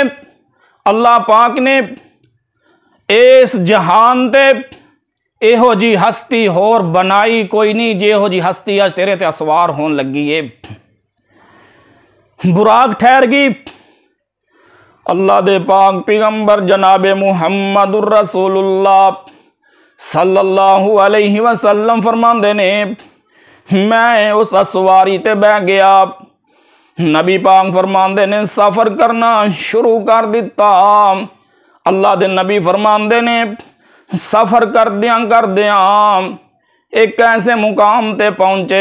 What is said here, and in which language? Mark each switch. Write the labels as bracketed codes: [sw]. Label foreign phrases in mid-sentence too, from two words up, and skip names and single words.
[pa] الله پاک نے اس جہان تے ایہو جی ہستی ہور بنائی کوئی نہیں جیہو جی ہستی اج تیرے تے اسوار ہون لگی ہے. براق ٹھہر گئی اللہ دے پاک پیغمبر جنابے محمد الرسول اللہ [ar] صلى الله عليه وسلم [pa] فرماندے نے میں اس اسواری تے بہہ گیا. نبی پاک فرماندے نے سفر کرنا شروع کر دتا. اللہ دے نبی فرماندے نے سفر کردیاں اک ایسے مقام تے پہنچے.